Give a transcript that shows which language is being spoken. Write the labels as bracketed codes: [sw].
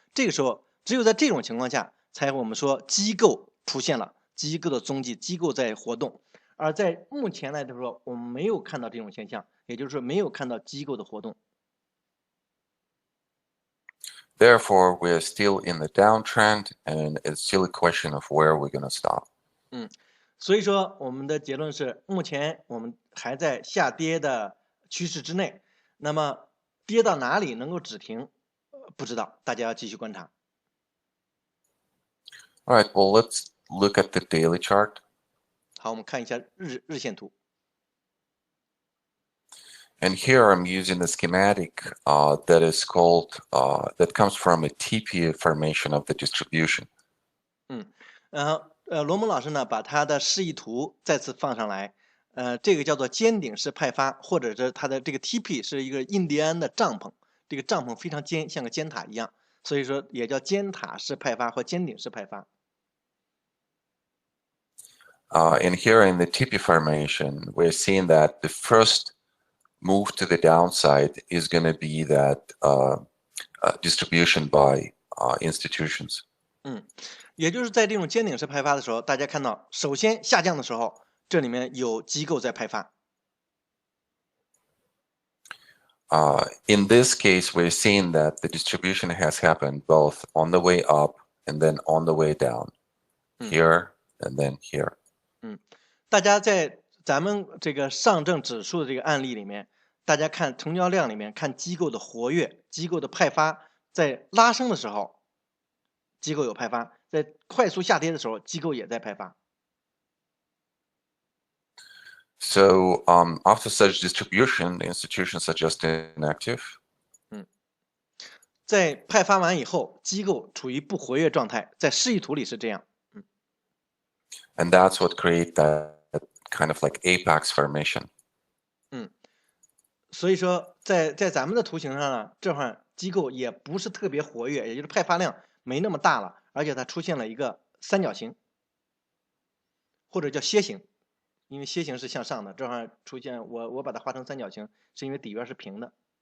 [zh] 这个时候只有在这种情况下，才我们说机构出现了，机构的踪迹，机构在活动。而在目前来说，我们没有看到这种现象，也就是说没有看到机构的活动。 [en] Therefore, we are still in the downtrend, and it's still a question of where we're going to stop. [zh] 所以说我们的结论是，目前我们还在下跌的趋势之内。那么跌到哪里能够止停，不知道，大家要继续观察。 [en] All right, well, let's look at the daily chart. [zh] 好，我们看一下日线图。 [en] And here I'm using the schematic that is called, that comes from a TP formation of the distribution. [zh] 然后罗蒙老师呢把他的示意图再次放上来，这个叫做尖顶式派发，或者是它的这个 TP 是一个印第安的帐篷，这个帐篷非常尖，像个尖塔一样，所以说也叫尖塔式派发或尖顶式派发。 [en] And here in the TP formation, we're seeing that the first move to the downside is going to be that distribution by institutions. [zh] 也就是在这种尖顶式派发的时候，大家看到，首先下降的时候，这里面有机构在派发。 [en] In this case, we're seeing that the distribution has happened both on the way up and then on the way down, here and then here. [zh] 大家在咱们这个上证指数的这个案例里面，大家看成交量里面看机构的活跃，机构的派发，在拉升的时候，机构有派发；在快速下跌的时候，机构也在派发。 [en] So after such distribution, the institutions are just inactive. [zh] 在派发完以后，机构处于不活跃状态，在示意图里是这样。 [en] And that's what create that kind of like apex formation. [zh] 所以说在咱们的图形上呢，这会儿机构也不是特别活跃，也就是派发量没那么大了，而且它出现了一个三角形，或者叫楔形，因为楔形是向上的，这会儿出现我把它画成三角形，是因为底边是平的。